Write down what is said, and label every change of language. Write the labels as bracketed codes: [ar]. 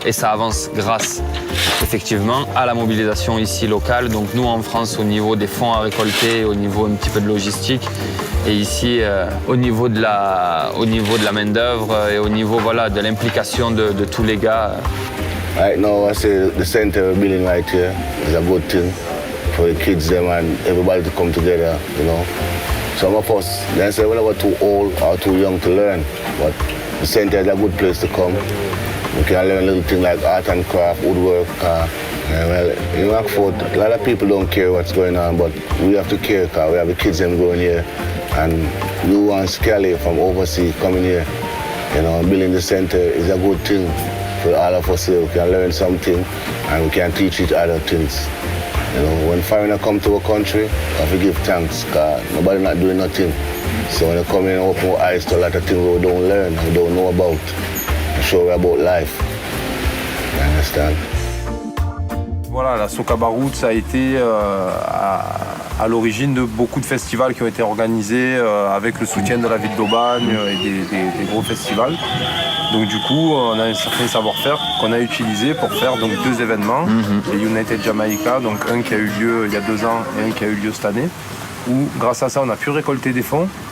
[fr] Et ça avance grâce effectivement à la mobilisation ici locale. Donc nous en France au niveau des fonds à récolter, au niveau un petit peu de logistique, et ici au niveau de la main d'œuvre et au niveau de l'implication de tous les gars. [en] Right now I say the center building right here is a good thing for the kids them and everybody to come together, you know. Some of us, they say we were too old or too young to learn, but the center is a good place to come. We can learn little things like art and craft, woodwork. In Rockford, a lot of people don't care what's going on, but we have to care because we have the kids them going here. And you and Scally from overseas coming here, you know, building the center is a good thing for all of us here. We can learn something and we can teach each other things. You know, when foreigners come to our country, we have to give thanks because nobody not doing nothing. So when they come in and open our eyes to a lot of things we don't learn, we don't know about. Show about life. You understand? [fr] Voilà, la Soca Roots a été à l'origine de beaucoup de festivals qui ont été organisés avec le soutien de la ville d'Aubagne et des gros festivals. Donc du coup, on a un certain savoir-faire qu'on a utilisé pour faire donc 2 événements, les United Jamaica, donc un qui a eu lieu il y a 2 ans et un qui a eu lieu cette année, où grâce à ça, on a pu récolter des fonds.